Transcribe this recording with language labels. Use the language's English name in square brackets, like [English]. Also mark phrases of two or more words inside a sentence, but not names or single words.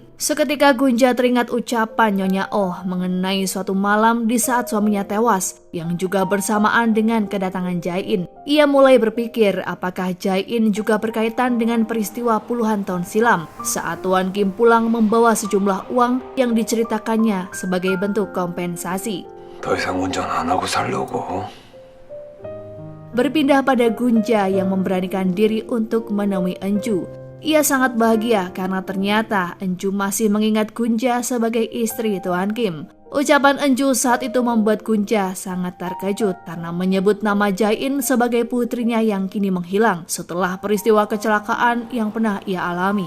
[Indonesian] Seketika Gunja teringat ucapan Nyonya Oh mengenai suatu malam di saat suaminya tewas yang juga bersamaan dengan kedatangan Jae-in. Ia mulai berpikir apakah Jae-in juga berkaitan dengan peristiwa puluhan tahun silam saat Tuan Kim pulang membawa sejumlah uang yang diceritakannya sebagai bentuk kompensasi. [Korean] 더 이상 운전 안 하고 살려고. [Indonesian] Berpindah pada Gunja yang memberanikan diri untuk menemui Enju. Ia sangat bahagia karena ternyata Enju masih mengingat Gunja sebagai istri Tuan Kim. Ucapan Enju saat itu membuat Gunja sangat terkejut karena menyebut nama Jae-in sebagai putrinya yang kini menghilang setelah peristiwa kecelakaan yang pernah ia alami.